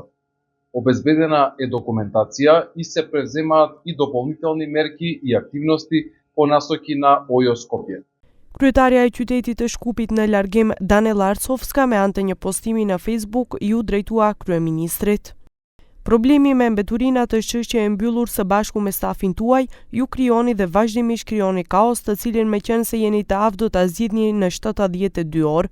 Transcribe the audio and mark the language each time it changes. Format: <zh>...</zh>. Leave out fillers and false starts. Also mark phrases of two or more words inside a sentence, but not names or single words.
<mk>Обезбедена е документација и се преземаат и дополнителни мерки и активности по насоки на ОЈО Скопје.</mk> <sq>Kryetaria e qytetit të Shkupit në largim Danela Arcovska me anë të një postimi në Facebook ju drejtua kryeministrit. Problemi me mbeturinat është çështje e mbyllur së bashku me stafin tuaj, ju krijoni dhe vazhdimisht krijoni kaos, të cilin meqense jeni të aftë do ta zgjidhni në 72 orë.</sq>